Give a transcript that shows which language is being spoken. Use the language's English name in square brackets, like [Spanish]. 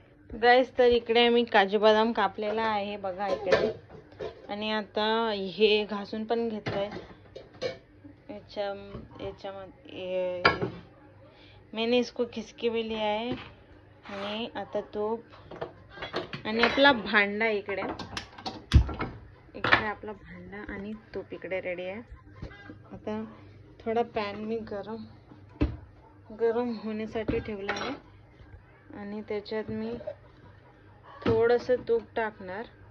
[Marathi] गाईस तर इकडे आम्ही काजू बदाम कापलेला आहे बघा इकडे. आणि आता हे घासून पण घेतलंय याच्यामध्ये. [Hindi] मैंने इसको खिसके भी लिया है. [Marathi] आणि आता तूप आणि आपला भांडा इकडे आपला भांडा आणि तूप इकडे रेडी आहे. आता थोडा पॅन मी गरम होण्यासाठी ठेवला आहे आणि त्याच्यात मी थोडंसं तूप टाकणार.